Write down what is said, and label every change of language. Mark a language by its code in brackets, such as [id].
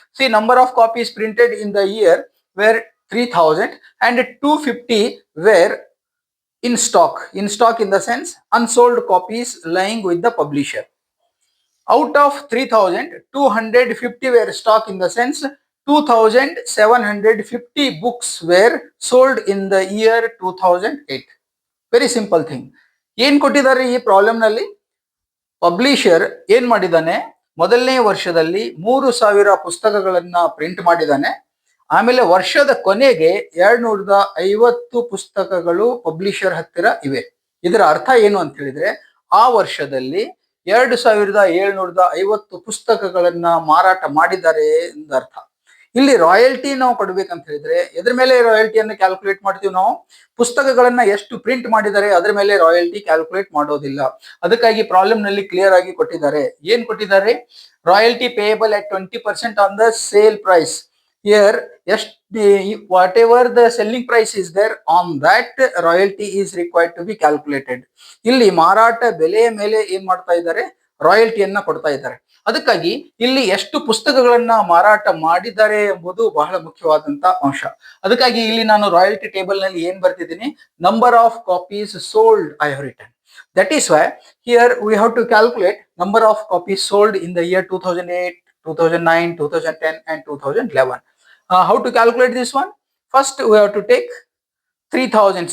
[en] See, number of copies printed in the year were 3000 and 250 were in stock in the sense unsold copies lying with the publisher. Out of 3000, 250 were stock in the sense 2750 books were sold in the year 2008. Very simple thing. [kn] ಏನು ಕೊಟ್ಟಿದ್ದಾರೆ ಈ problem ನಲ್ಲಿ? Publisher ಏನ್ ಮಾಡಿದಾನೆ, ಮೊದಲನೇ ವರ್ಷದಲ್ಲಿ 3000 ಪುಸ್ತಕಗಳನ್ನ print ಮಾಡಿದಾನೆ. ಆಮೇಲೆ ವರ್ಷದ ಕೊನೆಗೆ 250 ಪುಸ್ತಕಗಳು ಪಬ್ಲಿಷರ್ ಹತ್ತಿರ ಇವೆ. ಇದರ ಅರ್ಥ ಏನು ಅಂತ ಹೇಳಿದ್ರೆ, ಆ ವರ್ಷದಲ್ಲಿ 2750 ಪುಸ್ತಕಗಳನ್ನ ಮಾರಾಟ ಮಾಡಿದ್ದಾರೆ ಅಂತ ಅರ್ಥ. ಇಲ್ಲಿ ರಾಯಲ್ಟಿ ನಾವು ಕೊಡ್ಬೇಕಂತ ಹೇಳಿದ್ರೆ ಎದ್ರ ಮೇಲೆ ರಾಯಲ್ಟಿಯನ್ನು ಕ್ಯಾಲ್ಕುಲೇಟ್ ಮಾಡ್ತೀವಿ ನಾವು? ಪುಸ್ತಕಗಳನ್ನ ಎಷ್ಟು ಪ್ರಿಂಟ್ ಮಾಡಿದ್ದಾರೆ ಅದರ ಮೇಲೆ ರಾಯಲ್ಟಿ ಕ್ಯಾಲ್ಕುಲೇಟ್ ಮಾಡೋದಿಲ್ಲ. ಅದಕ್ಕಾಗಿ ಪ್ರಾಬ್ಲಮ್ ನಲ್ಲಿ ಕ್ಲಿಯರ್ ಆಗಿ ಕೊಟ್ಟಿದ್ದಾರೆ. ಏನ್ ಕೊಟ್ಟಿದ್ದಾರೆ? [en] Royalty payable at 20% on the sale price. Here, whatever the selling price is there, on that royalty is required to be calculated. [kn] ಇಲ್ಲಿ ಮಾರಾಟ ಬೆಲೆಯ ಮೇಲೆ ಏನ್ ಮಾಡ್ತಾ ಇದ್ದಾರೆ? ರಾಯಲ್ಟಿಯನ್ನ ಕೊಡ್ತಾ ಇದ್ದಾರೆ. ಅದಕ್ಕಾಗಿ ಇಲ್ಲಿ ಎಷ್ಟು ಪುಸ್ತಕಗಳನ್ನ ಮಾರಾಟ ಮಾಡಿದ್ದಾರೆ ಎಂಬುದು ಬಹಳ ಮುಖ್ಯವಾದಂತ ಅಂಶ. ಅದಕ್ಕಾಗಿ ಇಲ್ಲಿ ನಾನು ರಾಯಲ್ಟಿ ಟೇಬಲ್ ನಲ್ಲಿ ಏನ್ ಬರ್ತಿದ್ದೀನಿ? [en] Number of copies sold I have written. That is why here we have to calculate number of copies sold in the year 2008, 2009, 2010 and 2011. How to calculate this one? First we have to take 3000.